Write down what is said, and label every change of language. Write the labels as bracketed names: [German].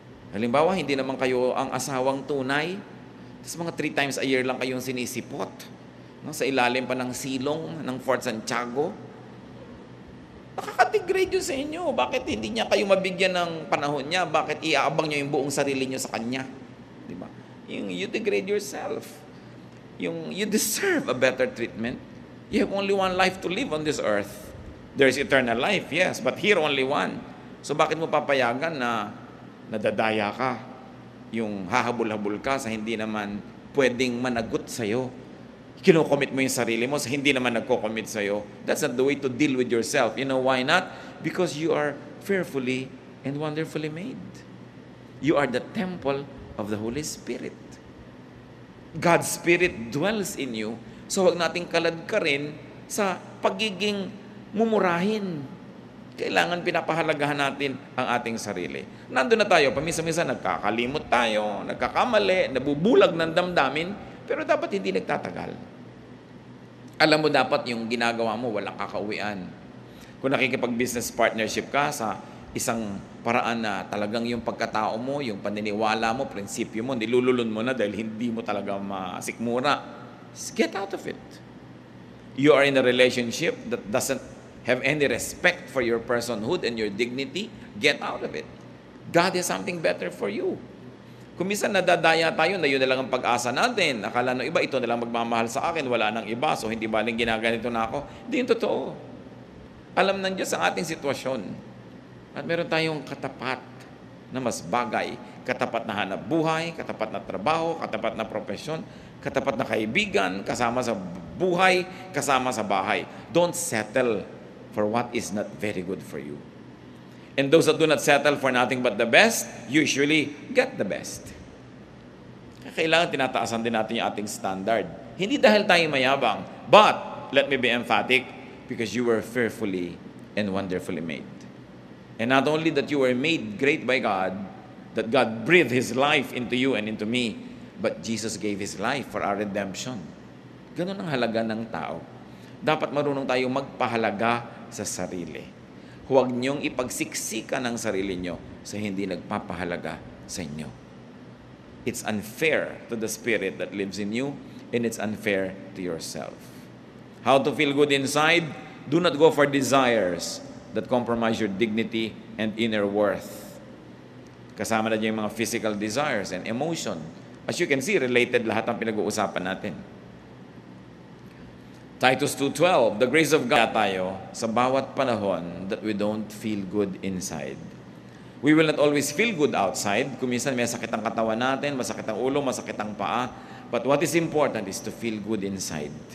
[Filipino] Halimbawa, hindi naman kayo ang asawang tunay, tapos mga 3 times a year lang kayong sinisipot. No? Sa ilalim pa ng silong ng Fort Santiago. Nakaka-degrade yun sa inyo. Bakit hindi niya kayo mabigyan ng panahon niya? Bakit iaabang niyo yung buong sarili niyo sa kanya? [English] Diba? You degrade yourself. You deserve a better treatment. You have only one life to live on this earth. There is eternal life, yes, but here only one. [Filipino] So bakit mo papayagan na nadadaya ka? Yung hahabol-habol ka sa hindi naman pwedeng managot sa'yo. Kinocommit mo yung sarili mo sa hindi naman nagko-commit sa'yo. [English] That's not the way to deal with yourself. You know why not? Because you are fearfully and wonderfully made. You are the temple of the Holy Spirit. God's Spirit dwells in you. [Filipino] So, huwag nating kalad ka rin sa pagiging mumurahin. Kailangan pinapahalagahan natin ang ating sarili. Nandun na tayo, paminsan-minsan nagkakalimot tayo, nagkakamali, nabubulag ng damdamin, pero dapat hindi nagtatagal. Alam mo dapat yung ginagawa mo, walang kakauwian. Kung nakikipag-business partnership ka sa isang paraan na talagang yung pagkatao mo, yung paniniwala mo, prinsipyo mo, nilululun mo na dahil hindi mo talaga masikmura, [English] get out of it. You are in a relationship that doesn't have any respect for your personhood and your dignity, get out of it. God has something better for you. [Filipino] Kung minsan nadadaya tayo na yun na lang ang pag-asa natin, akala ng iba, ito na lang magmamahal sa akin, wala nang iba, so hindi baling ginaganito na ako. Hindi yung totoo. Alam ng Diyos ang ating sitwasyon. At meron tayong katapat na mas bagay, katapat na hanap buhay, katapat na trabaho, katapat na profesyon, katapat na kaibigan, kasama sa buhay, kasama sa bahay. [English] Don't settle for what is not very good for you. And those that do not settle for nothing but the best, usually get the best. [Filipino] Kailangan tinataasan din natin yung ating standard. Hindi dahil tayo mayabang, [English] but, let me be emphatic, because you were fearfully and wonderfully made. And not only that you were made great by God, that God breathed His life into you and into me, but Jesus gave His life for our redemption. [Filipino] Ganun ang halaga ng tao. Dapat marunong tayong magpahalaga sa sarili. Huwag niyong ipagsiksikan ang sarili niyo sa hindi nagpapahalaga sa inyo. [English] It's unfair to the Spirit that lives in you, and it's unfair to yourself. How to feel good inside? Do not go for desires that compromise your dignity and inner worth. [Filipino] Kasama na dyan yung mga [English] physical desires and emotion. As you can see, [Filipino] related lahat ang pinag-uusapan natin. [English] Titus 2:12, the grace of God [Filipino] tayo sa bawat panahon [English] that we don't feel good inside. We will not always feel good outside. [Filipino] Kung minsan may sakit ang katawan natin, masakit ang ulo, masakit ang paa. [English] But what is important is to feel good inside.